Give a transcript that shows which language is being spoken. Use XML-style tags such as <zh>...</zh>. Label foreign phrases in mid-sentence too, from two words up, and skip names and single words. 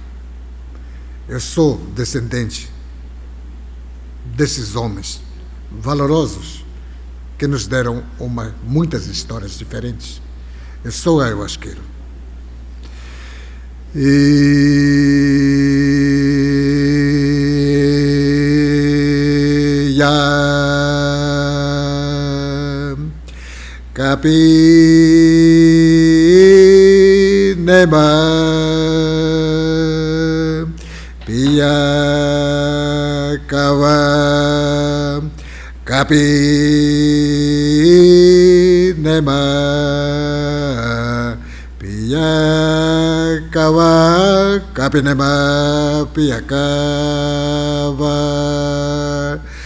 <pt>Eu sou descendente desses homens valorosos que nos deram muitas histórias diferentes. Eu sou ayahuasqueiro. E Capinema Pia Kawa Capinema Pia Kawa Capinema Pia Kawa</pt>